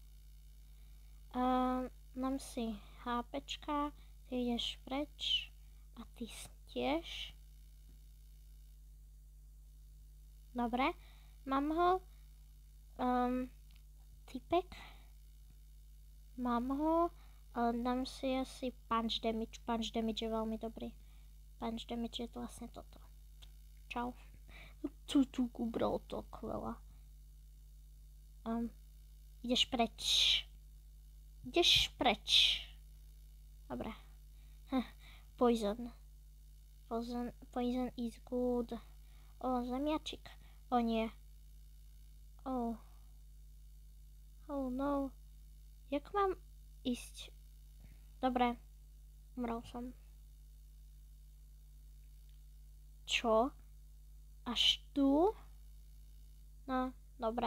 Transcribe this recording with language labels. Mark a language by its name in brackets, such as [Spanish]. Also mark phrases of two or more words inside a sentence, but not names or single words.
[Slovak] Mám si HPčka, ty ideš preč a ty tiež. Dobre, mám ho. Týpek. Mám ho. Dám si asi [English] punch damage. Punch damage [Slovak] je veľmi dobrý. [English] Punch damage [Slovak] je to vlastne toto. Čau. Tu ubral to veľa. Ideš preč. Ideš preč. Dobre. Poison. [English] Poison is good. [Slovak] Zemiačik. Nie. [English] Oh no. [Slovak] Jak mám ísť? Dobre, umrel som. Čo? Až tu? No, dobre.